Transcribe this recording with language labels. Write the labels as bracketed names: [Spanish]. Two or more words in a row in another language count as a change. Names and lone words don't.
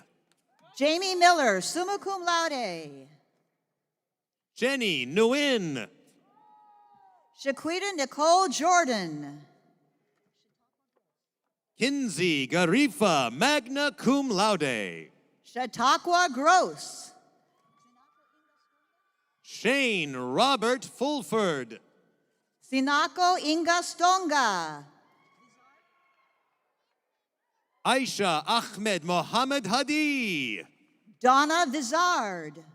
[English] Jamie Miller, [Latin] summa cum laude. [English] Jenny Nguyen. Shaquita Nicole Jordan. Kinsey Garifa, [Latin] magna cum laude. [English] Chautauqua Gross. Shane Robert Fulford. Sinako Inga Stonga. Aisha Ahmed Mohammed Hadi. Donna Vizard.